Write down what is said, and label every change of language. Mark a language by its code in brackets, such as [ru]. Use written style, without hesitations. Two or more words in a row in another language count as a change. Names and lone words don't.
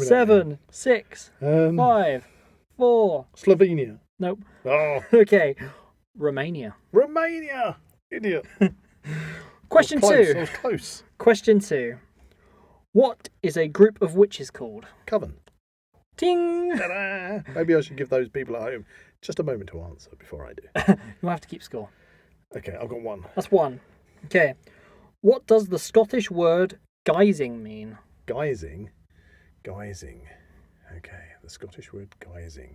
[en] 7, 6, 5, 4. Slovenia. Nope. Oh, Okay. Romania. Romania. Idiot. Question I was 2. I was close. Question 2. What is a group of witches called? Coven. Ting! Ta-da! Maybe I should give those people at home just a moment to answer before I do. You'll have to keep score. Okay, I've got one. That's 1. Okay. What does the Scottish word guising mean? Guising. Guising. Okay, the Scottish word guising.